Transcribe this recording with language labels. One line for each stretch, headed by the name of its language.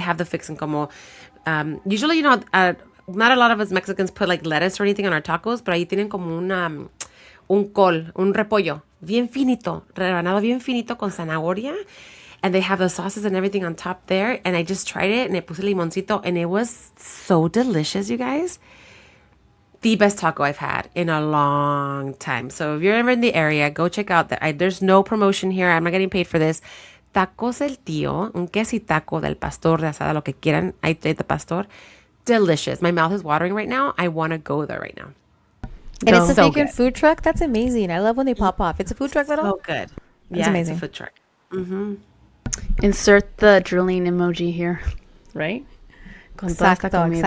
English: They have the fixing como, usually, not a lot of us Mexicans put like lettuce or anything on our tacos,
Spanish: pero ahí tienen como un col, un repollo, bien finito, rebanado bien finito con zanahoria.
English: And they have the sauces and everything on top there. And I just tried it, and I
Spanish: puse limoncito,
English: and it was so delicious, you guys. The best taco I've had in a long time. So if you're ever in the area, go check out there's no promotion here. I'm not getting paid for this.
Spanish: Tacos El Tío, un quesitaco del pastor, de asada, lo que quieran.
English: I did the pastor. Delicious. My mouth is watering right now. I want to go there right now. And it's a vegan food truck? That's amazing. I love when they pop off. It's a food truck at all? So good. That's amazing. It's a food truck. Mm-hmm. Insert the drooling emoji here, right?
Spanish: Con toda esta comida.